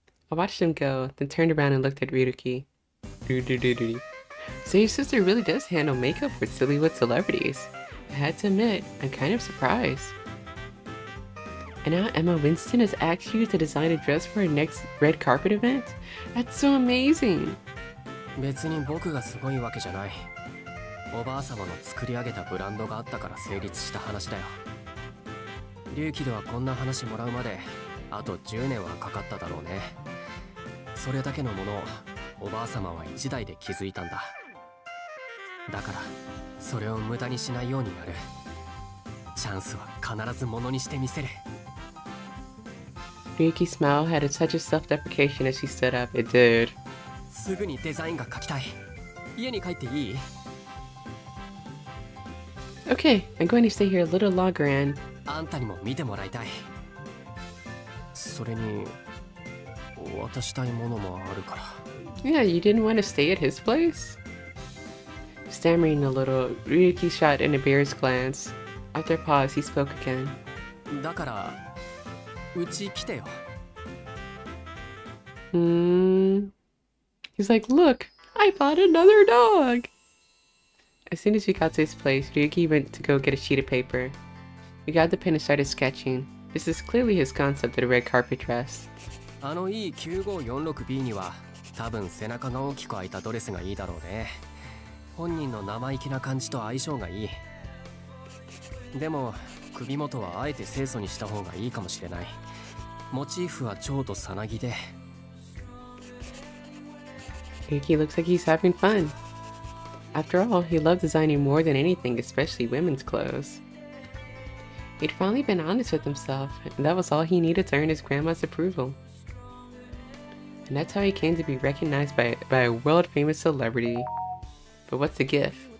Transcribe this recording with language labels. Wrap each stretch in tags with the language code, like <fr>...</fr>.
<en>I watched them go, then turned around and looked at Ryuki. So your sister really does handle makeup for Sillywood celebrities. I had to admit, I'm kind of surprised. And now Emma Winston has asked you to design a dress for her next red carpet event? That's so amazing!</en> <ja>別に僕がすごいわけじゃない。おばあ様の作り上げたブランドがあったから成立した話だよ。龍騎ではこんな話もらうまであと10年はかかっただろうね。それだけのものをおばあ様は一代で築いたんだ。だからそれを無駄にしないようにやる。チャンスは必ずものにしてみせる。</ja> <en>Ryuki's smile had a touch of self-deprecation as she stood up. It did.</en> <ja>すぐにデザインが描きたい。家に帰っていい？</ja> <en>Okay, I'm going to stay here a little longer and...</en> <ja>あんたにも見てもらいたい。それに渡したいものもあるから。</ja> <en>Yeah, you didn't want to stay at his place? Stammering a little, Ryuki shot an embarrassed glance. After a pause, he spoke again.</en> <ja>だからうち来てよ。</ja> <en>He's like, look, I bought another dog! As soon as we got to his place, Ryuki went to go get a sheet of paper. We got the pen and started sketching. This is clearly his concept of a red carpet dress.</en> <ja>あのいい 9546B には多分背中が大きく開いたドレスがいいだろうね。本人の生意気な感じと相性がいい。でも首元はあえて清楚にした方がいいかもしれない。モチーフは蝶とさなぎで。</ja> <en>Ryuki looks like he's having fun. After all, he loved designing more than anything, especially women's clothes. He'd finally been honest with himself, and that was all he needed to earn his grandma's approval. And that's how he came to be recognized by a world-famous celebrity. But what's the gift?</en>